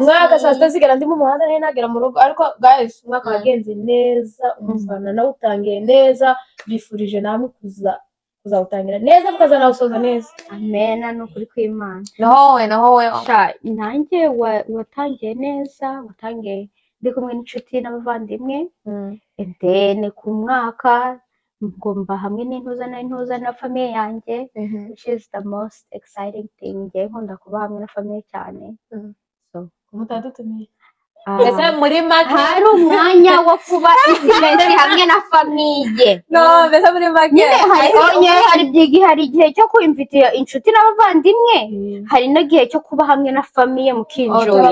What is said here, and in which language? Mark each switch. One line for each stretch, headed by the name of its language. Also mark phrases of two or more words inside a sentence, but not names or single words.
Kinyarwanda: Umwaka saa sita zigera ndi mu muhanda nari nagera mu rugo, ariko guys umwaka wagenze neza, umufana nawe utangiye neza, bifurije namwe kuzawutangira neza mukazanawusoza neza. Amen, nukuri kw'Imana. Naho we. Nanjye watangiye neza, watangiye ndi kumwe n'inshuti n'abavandimwe.
English: And then
Kinyarwanda: ku mwaka ngomba hamwe n'intuza na famille yanjye,
English: which is the most exciting thing.
Kinyarwanda: Ngiye nkunda kuba hamwe na famille cyane. So mutadutumiye ese muri make hari umwanya wo kuba intimate hamwe na famille. No, mbese muri make hari igihe cyo kwimvitira inshuti n'abavandimwe, hari n'igihe cyo kuba hamwe na famille mukinjoy.